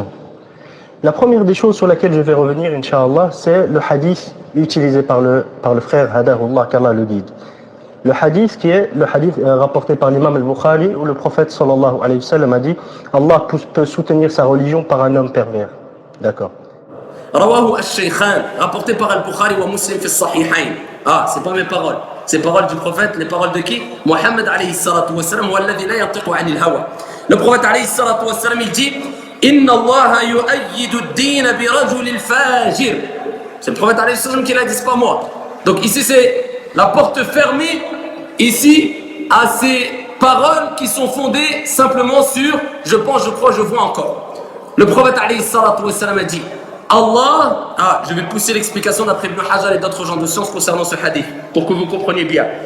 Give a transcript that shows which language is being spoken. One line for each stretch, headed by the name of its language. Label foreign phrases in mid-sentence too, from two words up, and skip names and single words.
French: La première des choses sur laquelle je vais revenir, Inch'Allah, c'est le hadith utilisé par le frère Hadahullah, qu'Allah le guide. Le hadith qui est le hadith rapporté par l'imam al-Bukhari où le prophète
Arabic: صلى الله عليه وسلم
French: a dit Allah peut soutenir sa religion par un homme pervers. D'accord.
Arabic: رواه الشيخان,
French: rapporté par
Arabic: البخاري ومسلم في الصحيحين.
French: Ah, c'est pas mes paroles. C'est paroles du prophète, les paroles de qui?
Arabic: محمد عليه الصلاة والسلام، والذي لا ينطق عن الهوى.
French: Le prophète
Arabic: عليه الصلاة والسلام,
French: il dit
Arabic: إن الله يؤيد الدين بالرجل الفاجر.
French: C'est le prophète
Arabic: عليه السلام
French: qui l'a dit, c'est pas moi. Donc ici c'est la porte fermée ici à ces paroles qui sont fondées simplement sur je pense, je crois, je vois encore. Le prophète
Arabic: عليه الصلاة والسلام
French: a dit Allah, je vais pousser l'explication d'après Ibn Hajar et d'autres gens de science concernant ce hadith pour que vous compreniez bien.